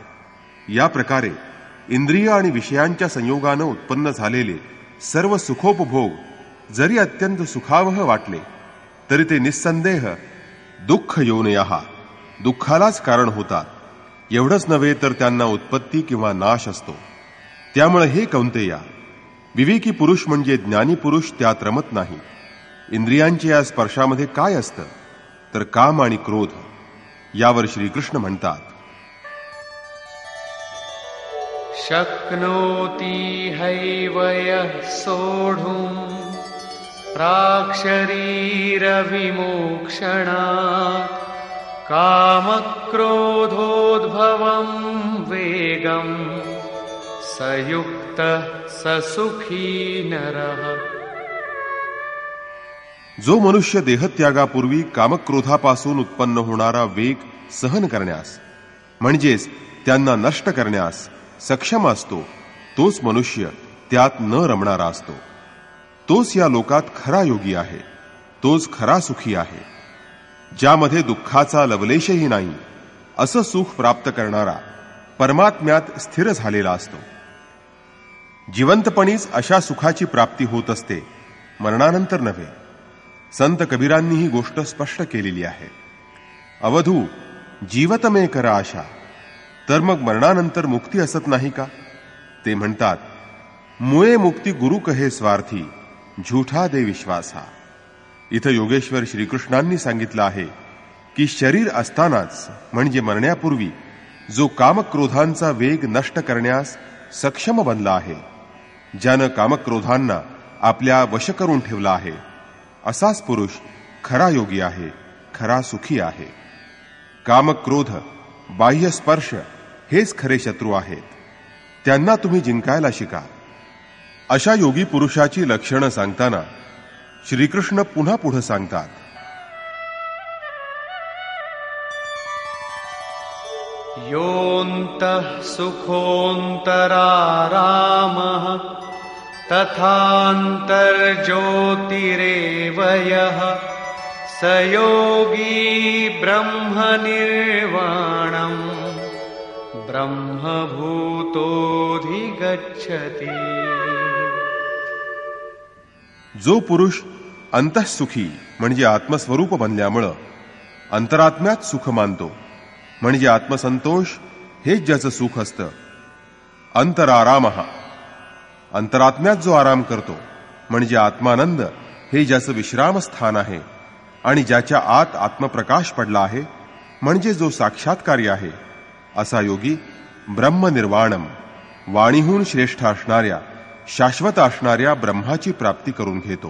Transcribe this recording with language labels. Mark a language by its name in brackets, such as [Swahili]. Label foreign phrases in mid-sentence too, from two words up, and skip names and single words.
[Marathi] या प्रकारे इंद्रिय आणि विषयांच्या संयोगानं उत्पन्न झालेले सर्व सुखोपभोग जरी अत्यंत सुखावह वाटले तरी ते निस्संदेह [Sanskrit] दुःख योनयः [Marathi] दुःखालाच कारण होतात. एवढंच नव्हे तर त्यांना उत्पत्ती किंवा नाश असतो. त्यामुळे हे कौंतेया, विवेकी पुरुष म्हणजे ज्ञानी पुरुष त्यात रमत नाही. इंद्रियांच्या या स्पर्शामध्ये काय असतं तर काम आणि क्रोध. यावर श्रीकृष्ण म्हणतात, [Sanskrit] शक्नोति हैव यः सोढुम् प्राक्शरीरविमोक्षणात् कामक्रोधोद्भवं वेगं स युक्तः स सुखी नरः. [Marathi] जो मनुष्य देहत्यागापूर्वी कामक्रोधापासून उत्पन्न होणारा वेग सहन करण्यास म्हणजेच त्यांना नष्ट करण्यास सक्षम असतो, तोच मनुष्य त्यात न रमणारा असतो. तोच या लोकात खरा योगी आहे, तोच खरा सुखी आहे. ज्यामध्ये दुःखाचा लवलेशही नाही असं सुख प्राप्त करणारा परमात्म्यात स्थिर झालेला असतो. जिवंतपणीच अशा सुखाची प्राप्ती होत असते, मरणानंतर नव्हे. संत कबीरांनी ही गोष्ट स्पष्ट केलेली आहे. [Hindi] अवधू जीवत में कर आशा, [Marathi] तर मग मरणानंतर मुक्ती असत नाही का? ते म्हणतात, [Hindi] मुळे मुक्ती गुरु कहे स्वार्थी, झूठा दे विश्वासा. [Marathi] इथं योगेश्वर श्रीकृष्णांनी सांगितलं आहे की शरीर असतानाच म्हणजे मरण्यापूर्वी जो कामक्रोधांचा वेग नष्ट करण्यास सक्षम बनला आहे, ज्यानं कामक्रोधांना आपल्या वश करून ठेवला आहे, असाच पुरुष खरा योगी आहे, खरा सुखी आहे. कामक्रोध, बाह्य स्पर्श हेच खरे शत्रू आहेत. त्यांना तुम्ही जिंकायला शिका. अशा योगी पुरुषाची लक्षणं सांगताना श्रीकृष्ण पुन्हा पुढे सांगतात, [Sanskrit] योऽन्तः सुखोऽन्तरारामः तथान्तर्ज्योतिरेव यः स योगी ब्रह्मनिर्वाणम् ब्रह्मभूतोऽधिगच्छति. [Marathi] जो पुरुष अंतःसुखी म्हणजे आत्मस्वरूप बनल्यामुळं अंतरात्म्यात सुख मानतो, म्हणजे आत्मसंतोष हेच ज्याचं सुख असतं. अंतरारामः, अंतरात्म्यात जो आराम करतो म्हणजे आत्मानंद हे ज्याचं विश्रामस्थान आहे आणि ज्याच्या आत आत्मप्रकाश पडला आहे म्हणजे जो साक्षात्कारी आहे, असा योगी ब्रह्मनिर्वाणम, वाणीहून श्रेष्ठ असणाऱ्या शाश्वत असणाऱ्या ब्रह्माची प्राप्ती करून घेतो.